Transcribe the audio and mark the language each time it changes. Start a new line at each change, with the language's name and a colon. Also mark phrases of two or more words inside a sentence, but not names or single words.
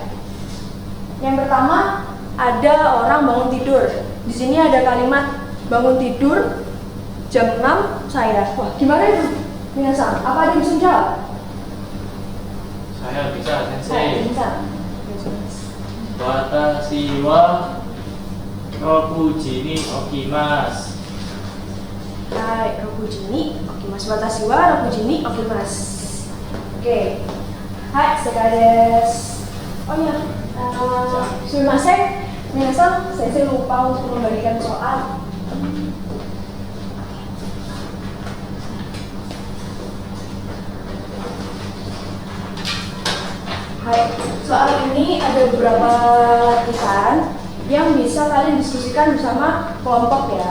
Indonesian: Yang pertama ada orang bangun tidur. Di sini ada kalimat bangun tidur jam 6 saya. Wah, gimana itu Minasang? Apa ada yang bisa jawab? Saya bisa, Sensei. Bisa.
Japanese: 私は六時に起きます. はい、六時に起きます. 私は六時に起きます.
Indonesian: Oke. Hai, sekades. Oh iya, sumimasen. Minasang, saya lupa untuk membagikan soal. Hai, soal ini ada beberapa latihan yang bisa kalian diskusikan bersama kelompok ya.